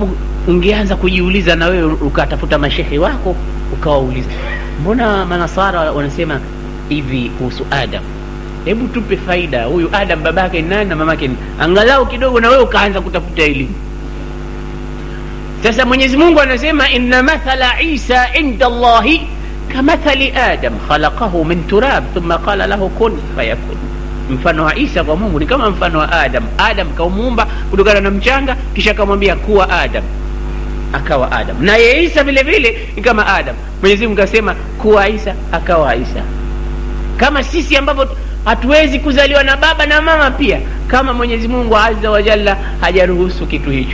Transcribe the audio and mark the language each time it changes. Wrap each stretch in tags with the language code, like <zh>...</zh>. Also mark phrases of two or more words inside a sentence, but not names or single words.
<sw>Alafu ungeanza kujiuliza na wewe ukatafuta mashehe wako ukawauliza, mbona manasara wanasema hivi kuhusu Adam? Hebu tupe faida, huyu Adam babake ni nani na mamake ni? Angalau kidogo na wewe ukaanza kutafuta elimu. Sasa Mwenyezi Mungu anasema</sw> <ar>إن مثل عيسى عند الله كمثل آدم خلقه من تراب ثم قال له كن فيكون.</ar> <sw>Mfano wa Isa kwa Mungu ni kama mfano wa Adam. Adam kaumuumba kutokana na mchanga, kisha akamwambia kuwa Adam, akawa Adam. Na Isa vile vile ni kama Adam. Mwenyezi Mungu akasema kuwa Isa, akawa Isa. Kama sisi ambavyo hatuwezi kuzaliwa na baba na mama, pia kama Mwenyezi Mungu</sw> <ar>عز وجل</ar> <sw>hajaruhusu kitu hicho.</sw>